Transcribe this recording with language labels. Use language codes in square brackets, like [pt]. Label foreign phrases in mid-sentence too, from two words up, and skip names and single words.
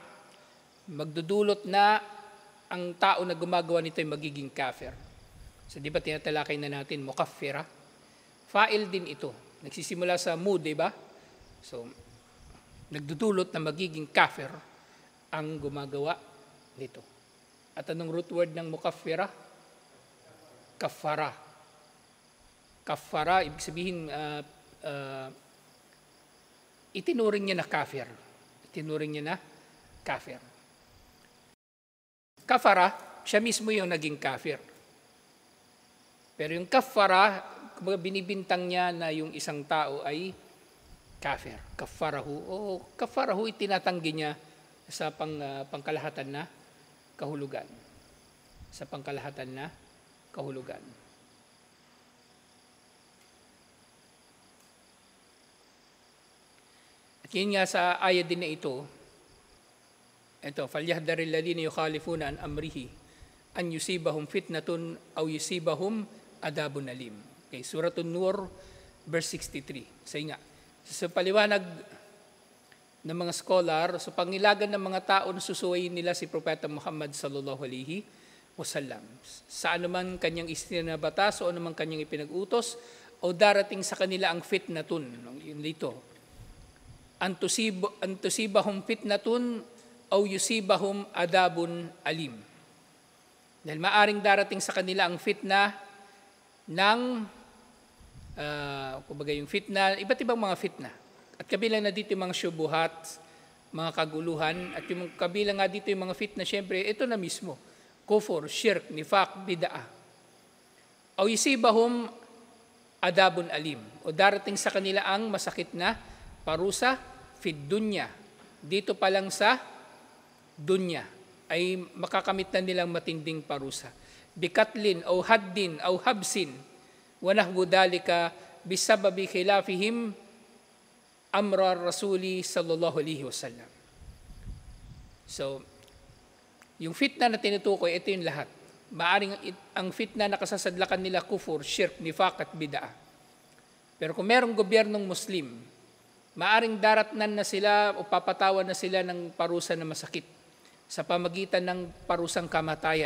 [tl] Magdudulot na ang tao na gumagawa nito ay magiging kafir. So di ba tinatalakay na natin, mukaffira? Fa'il din ito. Nagsisimula sa mu, di ba? So, nagdudulot na magiging kafir ang gumagawa nito. At anong root word ng mukaffira? Kafara. Kafara, ibig sabihin, itinuring niya na kafir. Itinuring niya na kafir. Kafara, siya mismo yung naging kafir. Pero yung kafara, binibintang niya na yung isang tao ay kafir. Kafarahu. O kafarahu, itinatanggi niya sa pangkalahatan na kahulugan. Sa pangkalahatan na kahulugan. At yun nga sa ayat din na ito, [ar] فَلْيَحْذَرِ الَّذِينَ يُخَالِفُونَ عَنْ أَمْرِهِ أَنْ يُصِيبَهُمْ فِتْنَةٌ أَوْ يُصِيبَهُمْ عَذَابٌ أَلِيمٌ. [tl] Okay, Suratul Nur, verse 63. Sa paliwanag ng mga scholar, sa pangilagan ng mga tao na susuwayin nila si Propeta Muhammad [ar] صلى الله عليه وسلم. [tl] Sa anuman kanyang isinabatas o anuman kanyang ipinag-utos, o darating sa kanila ang fitnatun. Yun dito. [ar] أن تصيبهم فتنة أو يصيبهم عذاب أليم. [tl] Dahil maaring darating sa kanila ang fitna ng, kumbaga yung fitna, iba't ibang mga fitna. At kabilang na dito yung mga syubuhat, mga kaguluhan, at yung kabilang nga dito yung mga fitna, syempre, ito na mismo. Kufur, [ar] شرك نفاق بدعة. أو يصيبهم عذاب أليم. [tl] O darating sa kanila ang masakit na parusa, [ar] في الدنيا. [tl] Dito pa lang sa dunya ay makakamit na nilang matinding parusa. [ar] بقتل أو حد أو حبس ونحو ذلك بسبب خلافهم أمر الرسول صلى الله عليه وسلم. [tl] So, yung fitna na tinutukoy, ito yung lahat. Maaring ang fitna na kasasadlakan nila [ar] كفر شرك نفاق [tl] at bid'ah. Pero kung merong gobyernong Muslim, maaring daratnan na sila o papatawan na sila ng parusa na masakit sa pamagitan ng parusang kamatayan.